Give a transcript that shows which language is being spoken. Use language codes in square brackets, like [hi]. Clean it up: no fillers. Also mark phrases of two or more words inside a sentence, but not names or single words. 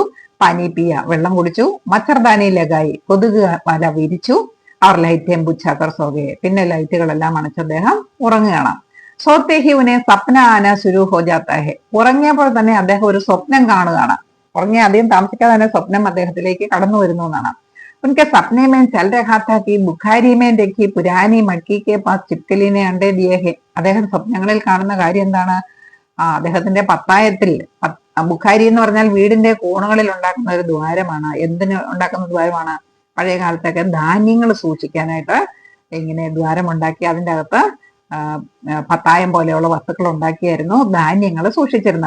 [hi] पानी पिया, [ml] വെള്ളം കുടിച്ചു. [hi] मच्छरदानी लगाई, [ml] കൊതുക് വല വിരിച്ചു. [hi] और लाइटें बुझाकर सो गए. [ml] പിന്നെ ലൈറ്റുകളെല്ലാം അണച്ച് അദ്ദേഹം ഉറങ്ങുകയാണ്. [hi] सोते ही उन्हें सपना आना शुरू हो जाता है. [ml] ഉറങ്ങിയപ്പോൾ തന്നെ അദ്ദേഹം ഒരു സ്വപ്നം കാണുകയാണ്. ഉറങ്ങിയ അധികം താമസിക്കാതെ തന്നെ സ്വപ്നം അദ്ദേഹത്തിലേക്ക് കടന്നു വരുന്നു എന്നാണ്. [hi] उनके सपने में चल रहा था कि बुखारी में देखी पुरानी मटकी के पास चिपकली ने अंडे दिए है. [ml] അദ്ദേഹം സ്വപ്നങ്ങളിൽ കാണുന്ന കാര്യം എന്താണ്? അദ്ദേഹത്തിന്റെ പത്തായത്തിൽ, ബുഖാരി എന്ന് പറഞ്ഞാൽ വീടിന്റെ കോണുകളിൽ ഉണ്ടാക്കുന്ന ഒരു ദ്വാരമാണ്. എന്തിന് ഉണ്ടാക്കുന്ന ദ്വാരമാണ്? പഴയ കാലത്തൊക്കെ ധാന്യങ്ങൾ സൂക്ഷിക്കാനായിട്ട് ഇങ്ങനെ ദ്വാരം ഉണ്ടാക്കി അതിൻ്റെ അകത്ത് പത്തായം പോലെയുള്ള വസ്തുക്കൾ ഉണ്ടാക്കിയായിരുന്നു ധാന്യങ്ങൾ സൂക്ഷിച്ചിരുന്നത്.